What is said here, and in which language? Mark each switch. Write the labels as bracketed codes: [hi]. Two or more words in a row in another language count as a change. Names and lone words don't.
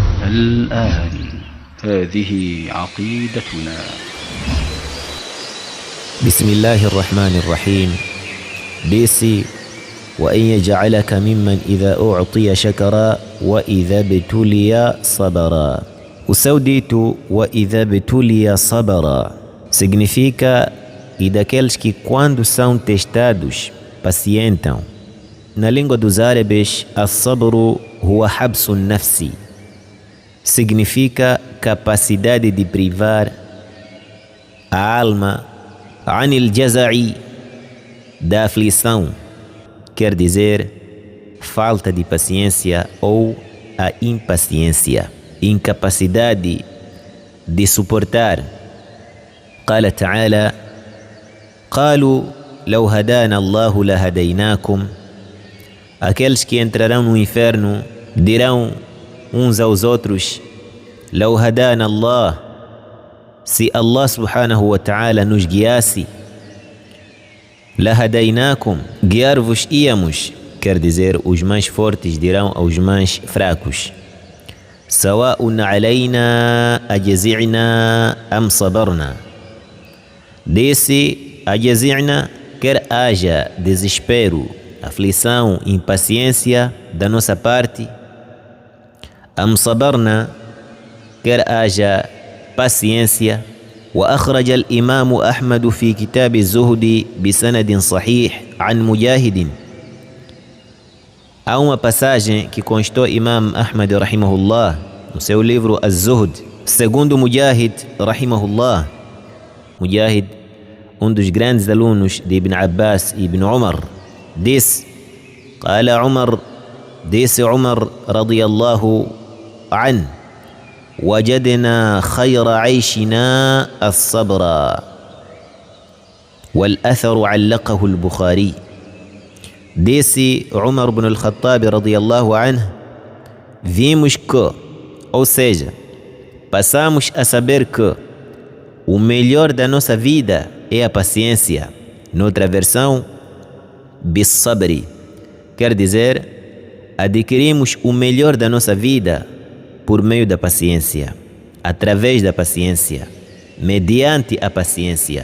[ar] الآن هذه عقيدتنا. بسم الله الرحمن الرحيم. ديسي وأن يجعلك ممن إذا أعطي شكرا وإذا ابتلي صبرا. [pt] O seu dito [ar] وإذا ابتلي صبرا [pt] significa e daqueles que quando são testados pacientam. Na língua dos árabes, [ar] الصبر هو حبس النفس, [pt] significa capacidade de privar a alma [ar] عن الجزع, [pt] da aflição, quer dizer falta de paciência ou a impaciência, incapacidade de suportar. [ar] قال تعالى: قالوا لو هدانا الله لهديناكم. [pt] Aqueles que entrarão no inferno dirão uns aos outros: [ar] لو هدانا الله, [pt] se [ar] الله سبحانه وتعالى [pt] nos guiasse, لهديناكم, guiar-vos íamos, quer dizer os mais fortes dirão aos mais fracos. [ar] سواء علينا أجزعنا أم صبرنا. [pt] Desse أجزعنا, quer haja desespero, aflição, impaciência da nossa parte. [ar] أم صبرنا, [pt] quer haja paciência. [ar] وأخرج الإمام أحمد في كتاب الزهد بسند صحيح عن مجاهد. [pt] Há uma passagem que constou Imam Ahmad rahimahullah no seu livro Az-Zuhd, segundo Mujahid rahimahullah. Mujahid, dos grandes alunos de Ibn Abbas e Ibn Umar, disse: [ar] قال عمر, disse Umar رضي الله عن, وجدنا خير عيشنا الصبر. والأثر علقه البخاري. [pt] Disse Umar ibn al-Khattab [ar] رضي الله عنه: [pt] vimos que, ou seja, passamos a saber que o melhor da nossa vida é a paciência. Noutra versão, bis-sabri, quer dizer, adquirimos o melhor da nossa vida por meio da paciência, através da paciência, mediante a paciência.